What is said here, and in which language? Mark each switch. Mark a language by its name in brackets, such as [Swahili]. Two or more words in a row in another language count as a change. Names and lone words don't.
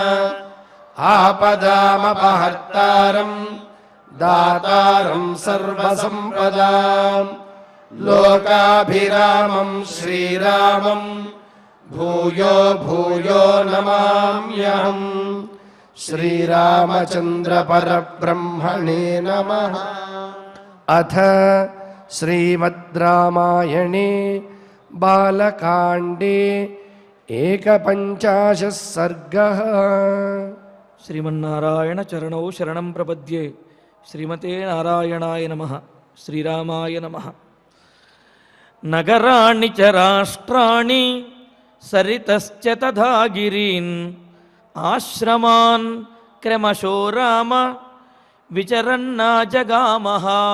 [Sanskrit] आपदामपहर्तारम् दातारं सर्वसम्पदाम् लोकाभिरामं श्रीरामं भूयो भूयो नमाम्यहम्। श्रीरामचन्द्र परब्रह्मणे नमः। अथ श्रीमद् रामायणे बालकाण्डे एकपञ्चाशः सर्गः। శ్రీమన్నారాయణ చరణౌ శరణం ప్రపద్యే. శ్రీమతే నారాయణాయ నమః. శ్రీరామాయ నమః. నగరాణి చ రాష్ట్రాణి సరితశ్చ తథా గిరీన్ ఆశ్రమాన్ క్రమశో రామ విచరన్నా జగామః.